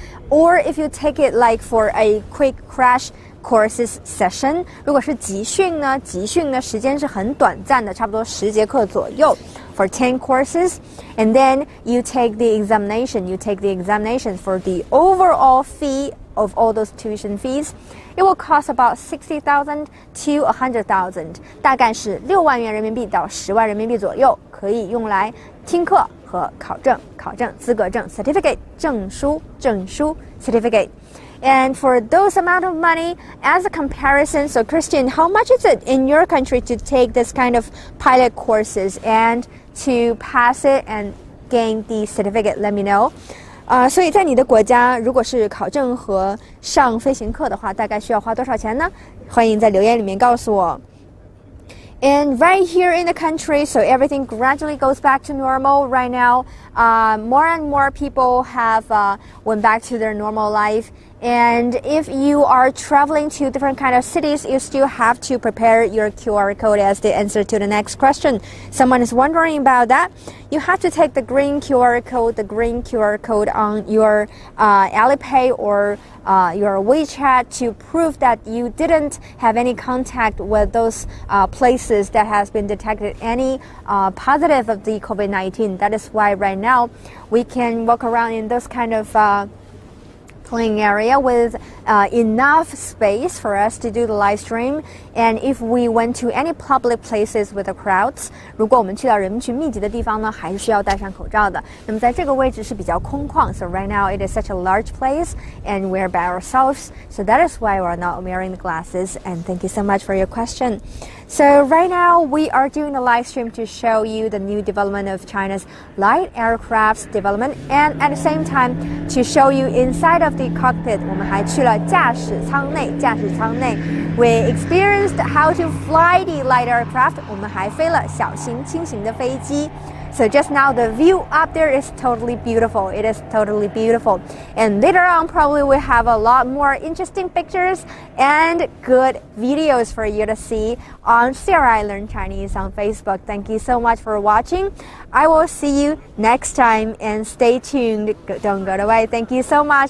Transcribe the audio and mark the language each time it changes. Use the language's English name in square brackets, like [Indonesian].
[English] Or if you take it like for a quick crash courses session, [Chinese] 如果是集训呢时间是很短暂的，差不多10节课左右 [English] for 10 courses, and then you take the examination for the overall fee of all those tuition fees. It will cost about 60,000 to 100,000， [Chinese] 大概是6万元人民币到10万人民币左右，可以用来听课和考证资格证 certificate 证书 certificate. [English] And for those amount of money, as a comparison, so Christian, how much is it in your country to take this kind of pilot courses and to pass it and gain the certificate? Let me know. [Chinese] 所以在你的国家，如果是考证和上飞行课的话，大概需要花多少钱呢？欢迎在留言里面告诉我。 [English] And right here in the country, so everything gradually goes back to normal right now. More and more people have went back to their normal life. And if you are traveling to different kind of cities, you still have to prepare your QR code as the answer to the next question. Someone is wondering about that. You have to take the green QR code on your Alipay or your WeChat to prove that you didn't have any contact with those places that has been detected any positive of the COVID-19. That is why right now we can walk around in those kind of playing area with enough space for us to do the live stream. And if we went to any public places with the crowds, [Chinese] 如果我们去到人民群密集的地方呢，还是需要戴上口罩的。那么在这个位置是比较空旷 [English] so right now it is such a large place and we're by ourselves, so that is why we're not wearing the glasses. And thank you so much for your question. So right now we are doing a live stream to show you the new development of China's light aircraft development, and at the same time to show you inside of the cockpit. [Chinese] 我们还去了驾驶舱内 [English] We experienced how to fly the light aircraft. [Chinese] 我们还飞了小型轻型的飞机。 [English] So just now the view up there is totally beautiful. It is totally beautiful. And later on probably we'll have a lot more interesting pictures and good videos for you to see on CRI Learn Chinese on Facebook. Thank you so much for watching. I will see you next time, and stay tuned. Don't go away. Thank you so much.